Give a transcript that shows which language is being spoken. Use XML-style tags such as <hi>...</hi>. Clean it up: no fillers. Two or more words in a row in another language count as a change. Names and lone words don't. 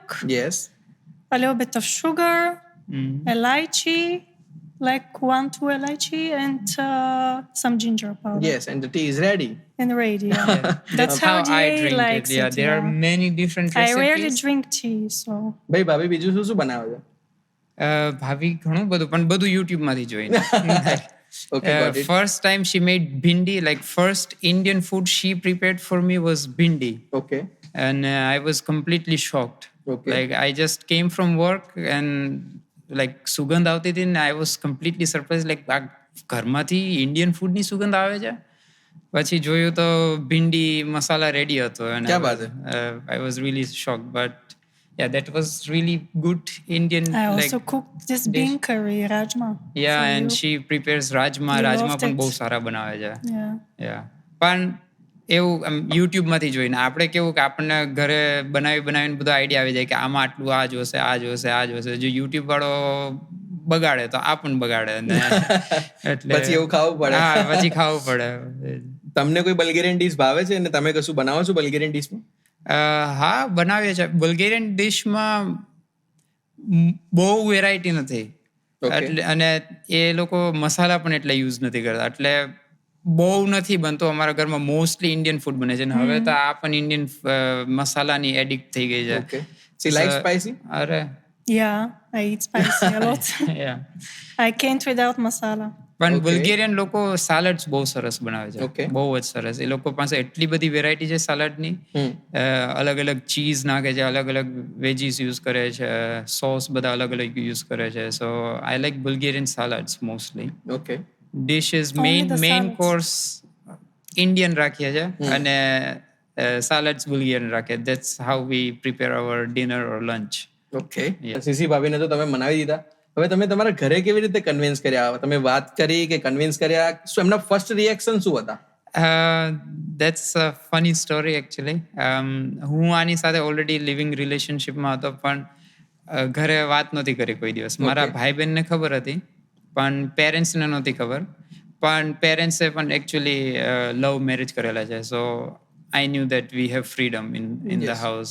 <en>Yes. a little bit of sugar, elaichi, like 1-2 elaichi, and some ginger powder. Yes, and the tea is ready. And ready. Yeah. That's how I Jay drink likes it. Yeah, there are many different I recipes. rarely drink tea, so</en> <gu>ભાઈ ભાભી બીજું શું બનાવે છે? ભાભી ઘણું બધું, પણ બધું યુટ્યુબમાંથી જોઈને.</gu> <en>Okay, got it. First time she made bhindi, like first Indian food she prepared for me was bhindi. Okay. And I was completely shocked. Okay. Like I just came from work and like</en> <gu>સુગંધ આવતી હતી ને</gu> <en>I was completely surprised, like</en> <gu>આ ઘરમાંથી ઇન્ડિયન ફૂડની સુગંધ આવે છે. પછી જોયું તો ભીંડી મસાલા રેડી હતો.</gu> <hi>क्या बात है.</hi> <en>I was really shocked, but yeah, that was really good Indian. I also like, cooked this bean curry, rajma. yeah, for and you. she prepares rajma. You Rajma loved</en> <gu>પણ</gu> <en>it.</en> <gu>બહુ સારા બનાવે છે.</gu> <en>Yeah. Yeah.</en> <gu>પણ એવું યુટ્યુબમાંથી જોઈને આપણે કેવું કે આપણને ઘરે બનાવીને બધો આઈડિયા આવી જાય કે આમાં આટલું આ જોશે. જો યુટ્યુબ વાળો બગાડે તો આ પણ બગાડે. એટલે પછી એવું ખાવું પડે. હા, પછી ખાવું પડે. તમને કોઈ બલ્ગેરિયન ડિશ ભાવે છે અને તમે કશું બનાવો છો બલ્ગેરિયન ડિશમાં? હા, બનાવીએ છીએ. બલ્ગેરિયન ડિશમાં બહુ વેરાયટી નથી. એટલે અને એ લોકો મસાલા પણ એટલા યુઝ નથી કરતા, એટલે બહુ નથી બનતું. અમારા ઘરમાં મોસ્ટલી</gu> <en>Indian food</en> <gu>બને છે ને હવે તો આ પણ ઇન્ડિયન મસાલાની એડિક્ટ થઈ ગઈ છે.</gu> <en>Okay. She likes spicy?</en> <gu>અરે</gu> <en>Yeah, I eat spicy a lot. yeah. I can't without masala.</en> <gu>પણ</gu> <en>Okay.</en> <gu>બલ્ગેરિયન લોકો સાલડ્સ બહુ સરસ બનાવે છે.</gu> <en>Okay.</en> <gu>બહુ જ સરસ. એ લોકો પાસે એટલી બધી વેરાયટી છે સાલડની. અલગ અલગ ચીઝ નાખે છે, અલગ અલગ</gu> <en>veggies use</en> <gu>કરે છે, સોસ બધા અલગ અલગ યુઝ કરે છે.</gu> <en>So I like Bulgarian salads mostly. Okay. ડિશિસ Only મેઇન the salads. course Indian</en> <gu>રાખીએ છીએ અને</gu> <en>salads Bulgarian</en> <gu>રાખે.</gu> <en>That's how we prepare our dinner or lunch.</en> <gu>ઓકે સીસી ભાભીને તો તમે મનાવી દીધા. હવે તમે તમારા ઘરે કેવી રીતે કન્વિન્સ કર્યા? તમે વાત કરી કે કન્વિન્સ કર્યા? શું એમના</gu> <en>first reaction</en> <gu>શું હતા?</gu> <en>That's a funny story actually.</en> <gu>હું આની સાથે ઓલરેડી</gu> <en>living relationshipમાં</en> <gu>હતો, પણ ઘરે વાત નહોતી કરી કોઈ દિવસ. મારા ભાઈ બહેનને ખબર હતી, પણ પેરેન્ટ્સને નહોતી ખબર. પણ પેરેન્ટ્સે પણ</gu> <en>actually love marriage</en> <gu>કરેલા છે.</gu> <en>So I knew that we have freedom in the house.</en>